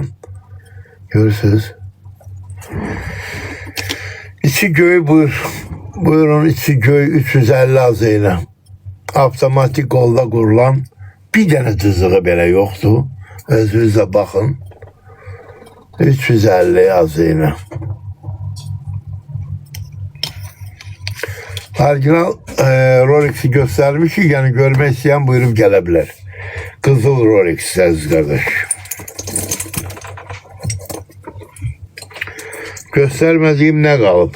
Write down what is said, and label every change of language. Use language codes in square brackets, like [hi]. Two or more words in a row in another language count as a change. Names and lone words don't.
[az] Görürsünüz. İçi göy buyur. Buyurun içi göy 350 azayına. Avtomatik qolda qurulan. Bir dənə cızığı belə yoxdur. Özünüzə baxın. 350 azayına. [tr] Orijinal Rolex'i göstermiş, yani görmek isteyen buyurup gelebilir. Kızıl Rolex aziz kardeş. Göstermediğim ne kalıp?